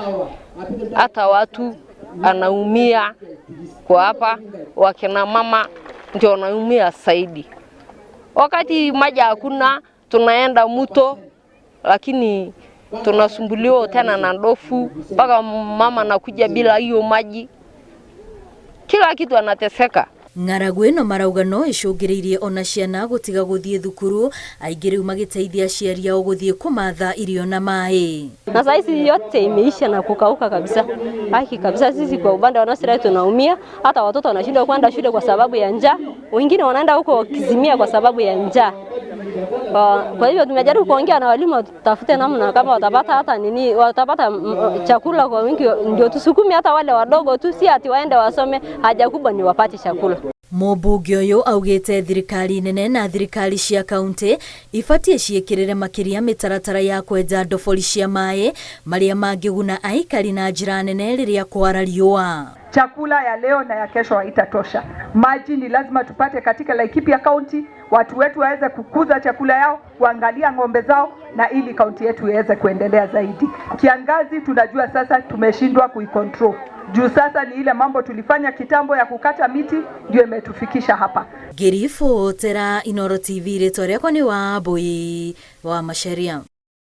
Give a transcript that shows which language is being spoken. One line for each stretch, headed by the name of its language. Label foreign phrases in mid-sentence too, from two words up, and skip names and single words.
Swahili: Hata watu anaumia kwa hapa, wakina mama ndio wanaumia zaidi. Wakati maji hakuna tunaenda mto, lakini tunasumbuliwa tena na ndofu mpaka mama nakuja bila hiyo maji. Kila kitu anateseka.
Kikuyu: Ng'aragu ĩno marauga no icũngĩrĩirie ona ciana gũtiga gũthiĩ thukuru, aingĩ rĩu magĩteithia aciari ao gũthiĩ kũmatha irio na maĩ.
Swahili: Na sasa hizi yote imeisha na kukauka kabisa. Haki kabisa, sisi kwa upande wa Nasirai tunaumia, hata watoto wanashindwa kwenda shule kwa sababu ya njaa, wengine wanaenda huko kizimia kwa sababu ya njaa. Kwa hivyo tumejaribu kuongea na walimu tutafute namna kama watapata hata watapata chakula kwa wingi ndio tusukumi hata wale wadogo tu, si ati waende wasome, haja kubwa ni wapate chakula.
Kikuyu: Mũmbunge ũyũ augĩte thirikari nene na thirikari cia kaunti ibatie ciĩkĩrĩre makĩria mĩtaratara ya kwenja ndobori cia maĩ marĩa mangĩguna aikari na njĩra nene rĩrĩa kwara riũa.
Swahili: Chakula ya leo na ya kesho haitatosha. Maji ni lazima tupate katika Laikipia County, watu wetu waweze kukuza chakula yao, kuangalia ng'ombe zao na ili kaunti yetu iweze kuendelea zaidi. Kiangazi tunajua sasa tumeshindwa kuikontrol. Juu sasa ni ile mambo tulifanya kitambo ya kukata miti ndio imetufikisha hapa.
Kikuyu: Ngĩribotera Inooro TV rĩtwa rĩakwa nĩ Wambui wa Macharia.